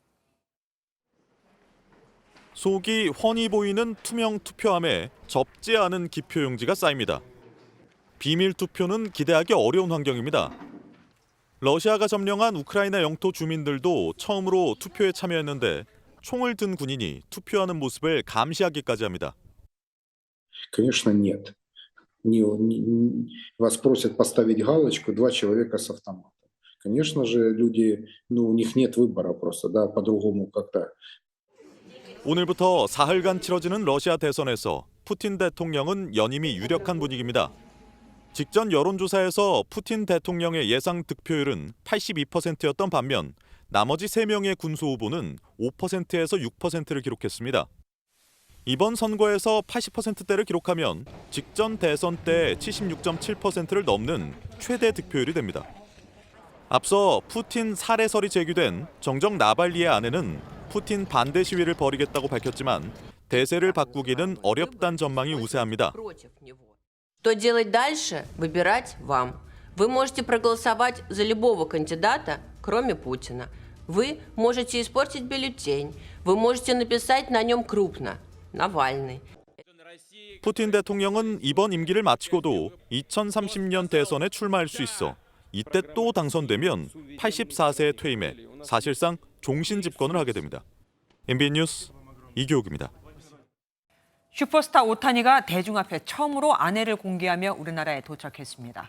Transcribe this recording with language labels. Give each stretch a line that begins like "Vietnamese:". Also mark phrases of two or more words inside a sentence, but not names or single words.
Korean: 속이 훤히 보이는 투명 투표함에 접지 않은 기표용지가 쌓입니다. 비밀 투표는 기대하기 어려운 환경입니다. 러시아가 점령한 우크라이나 영토 주민들도 처음으로 투표에 참여했는데 총을 든 군인이 투표하는 모습을 감시하기까지 합니다.
Russian: Конечно, нет. Вас просят поставить галочку 2 человека с автоматом. Конечно же, люди, у них нет выбора просто, да, по-другому как-то.
Korean: 오늘부터 사흘간 치러지는 러시아 대선에서 푸틴 대통령은 연임이 유력한 분위기입니다. 직전 여론조사에서 푸틴 대통령의 예상 득표율은 82%였던 반면 나머지 3명의 군수 후보는 5%에서 6%를 기록했습니다. 이번 선거에서 80%대를 기록하면 직전 대선 때 76.7%를 넘는 최대 득표율이 됩니다. 앞서 푸틴 살해설이 제기된 정정 나발리의 아내는 푸틴 반대 시위를 벌이겠다고 밝혔지만 대세를 바꾸기는 어렵다는 전망이 우세합니다.
Russian: Что делать дальше, выбирать вам. Вы можете проголосовать за любого кандидата, кроме Путина. Вы можете испортить бюллетень. Вы можете написать на нем крупно «Навальный».
Korean: 푸틴 대통령은 이번 임기를 마치고도 2030년 대선에 출마할 수 있어 이때 또 당선되면 84세에 퇴임해 사실상 종신 집권을 하게 됩니다. MBN 뉴스 이기옥입니다. 슈퍼스타 오타니가 대중 앞에 처음으로 아내를 공개하며 우리나라에 도착했습니다.